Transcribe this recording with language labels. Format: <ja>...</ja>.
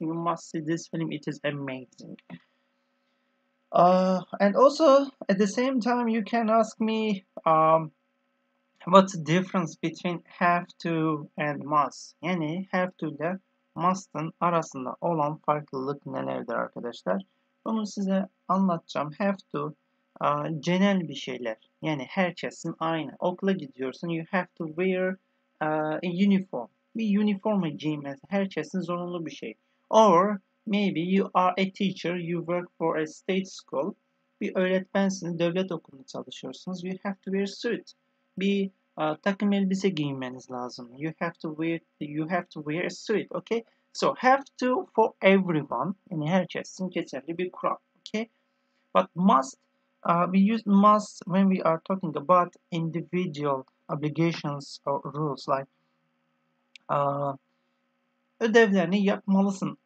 <en>You must see this film. It is amazing. And also at the same time, you can ask me what's the difference between have to and must?</en> <tr>Yani have to ile must'ın arasında olan farklılık nelerdir arkadaşlar? Bunu size anlatacağım. Have to genel bir şeyler. Yani herkesin aynı. Okula gidiyorsun.</tr> <en>You have to wear a uniform.</en> <tr>Bir üniforma giymesi herkesin zorunlu bir şey.</tr> <en>Or maybe you are a teacher. You work for a state school.</en> <tr>Bir öğretmensiniz. Devlet okulunda çalışıyorsunuz.</tr> <en>You have to wear suit.</en> <tr>Bir takım elbise giymeniz lazım.</tr> <en>You have to wear a suit. Okay? So have to for everyone.</en> <tr>Yani herkesin geçerli bir kural.</tr> <en>Okay? But must we use must when we are talking about individual obligations or rules like</en> <tr>ödevlerini yapmalısın.</tr>